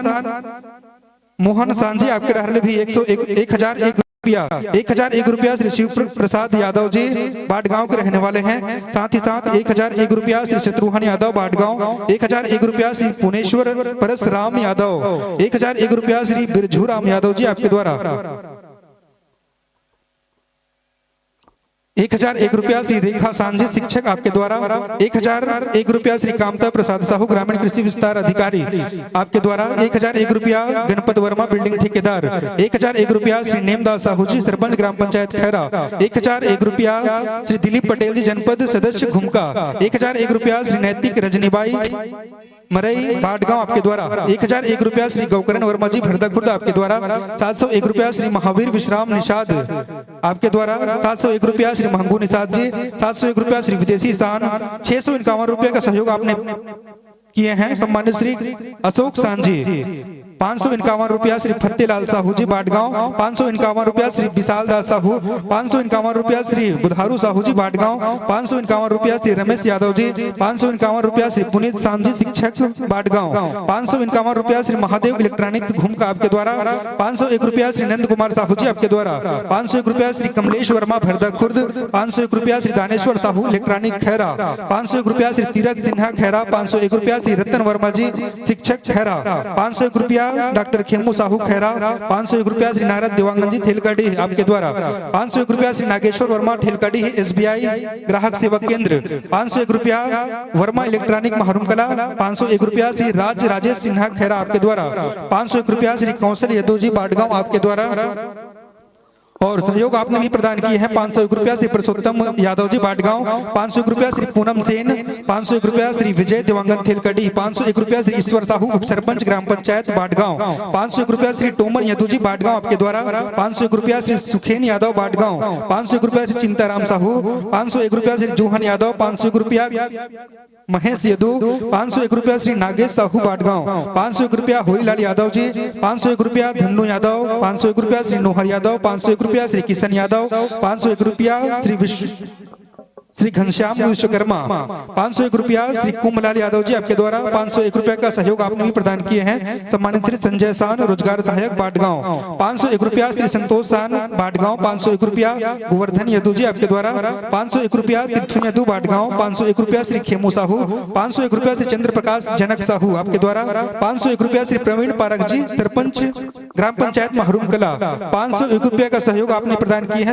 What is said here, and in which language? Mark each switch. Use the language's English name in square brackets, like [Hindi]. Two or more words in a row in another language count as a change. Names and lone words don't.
[Hindi] सान जी आपके डहर भी 1001 रुपया, 1001 रुपया श्री शिव प्रसाद यादव जी बाटगांव के रहने वाले हैं, साथ ही साथ 1001 रुपया श्री शत्रुघ्न यादव बाटगांव, 1001 रुपया श्री पुनेश्वर परसराम यादव, 1001 रुपया श्री बिरजू राम यादव जी आपके द्वारा, 1001 रुपया श्री रेखा सांझी शिक्षक आपके द्वारा, 1001 रुपया श्री कामता प्रसाद साहू ग्रामीण कृषि विस्तार अधिकारी आपके द्वारा, 1001 रुपया गणपत वर्मा बिल्डिंग ठेकेदार, 1001 रुपया श्री नेमदास साहू जी सरपंच ग्राम पंचायत खैरा, 1001 रुपया श्री दिलीप पटेल जी जनपद सदस्य घुमका, 1001 रुपया श्री नैतिक रजनीबाई मरई बाटगांव आपके द्वारा, 1001 रुपया श्री गौकरण वर्मा जी भरदा खुर्द आपके द्वारा, 701 रुपया श्री महावीर विश्राम निषाद आपके द्वारा, 701 रुपया श्री महंगू निषाद जी, 701 रुपया श्री विदेशी शान, 651 रुपया का सहयोग आपने किए हैं सम्मानित श्री अशोक सांझी, 551 रुपया श्री फतेलाल साहू जी बाटगांव, 551 रुपया श्री विशाल दास साहू, 551 रुपया श्री बुधारू साहू जी बाटगांव, 551 रुपया श्री रमेश यादव जी, 551 रुपया श्री पुनीत सांझी शिक्षक बाटगांव, 551 रुपया श्री महादेव इलेक्ट्रॉनिक्स घूमका आपके द्वारा, 501 रुपया श्री नंद कुमार साहू जी आपके द्वारा, 501 रुपया श्री कमलेश वर्मा भरदा खुर्द, 501 रुपया श्री दानेश्वर साहू इलेक्ट्रॉनिक खैरा, 501 रुपया श्री तीरथ सिन्हा खैरा, 501 रुपया श्री रतन वर्मा जी शिक्षक खैरा, 501 रुपया डॉक्टर खेमू साहू खैरा, 501 रुपया श्री नारद देवांगन जी ठेलकाडी आपके द्वारा, 501 रुपया श्री नागेश्वर वर्मा ठेलकाडी SBI ग्राहक सेवा केंद्र, 501 रुपया वर्मा इलेक्ट्रॉनिक महरूम कला, 501 रुपया श्री राजेश सिन्हा खैरा आपके द्वारा, 501 रुपया श्री कौशल यादव जी बाटगांव आपके द्वारा, और सहयोग आपने भी प्रदान किए हैं 501 रुपया श्री पुरुषोत्तम यादव जी बाटगांव, 501 रुपया श्री पूनम सेन, 501 रुपया श्री विजय देवांगन थेलकड़ी, 501 रुपया श्री ईश्वर साहू उप सरपंच ग्राम पंचायत बाटगांव, 501 रुपया श्री टोमर यादव जी बाटगांव आपके द्वारा, 501 रुपया श्री सुखेन यादव बाटगांव, 501 रुपया श्री चिंताराम साहू, 501 रुपया श्री जोहन यादव, 501 रुपया महेश यदु, 501 रुपया श्री नागेश साहू बाटगांव, 501 रुपया होरीलाल यादव जी, 501 रुपया धन्नू यादव, 501 रुपया श्री नोहर यादव, 501 रुपया श्री किशन यादव, 501 रुपया श्री श्री घनश्याम विश्वकर्मा 501 रुपया, श्री कुमलाल यादव जी आपके द्वारा 501 रुपया का सहयोग आपने भी प्रदान किए हैं। सम्मानित श्री संजय सान रोजगार सहायक बाटगांव 501 रुपया, श्री संतोष सान बाटगांव 501 रुपया, गोवर्धन यदु जी आपके द्वारा 501 रुपया, तीर्थु यदु बाटगांव 501 रुपया, श्री खेमू साहू 501 रुपया, श्री चंद्र प्रकाश जनक साहू आपके द्वारा 501 रुपया, श्री प्रवीण पारक जी सरपंच ग्राम पंचायत महरूम कला 501 रुपया का सहयोग आपने प्रदान किए हैं।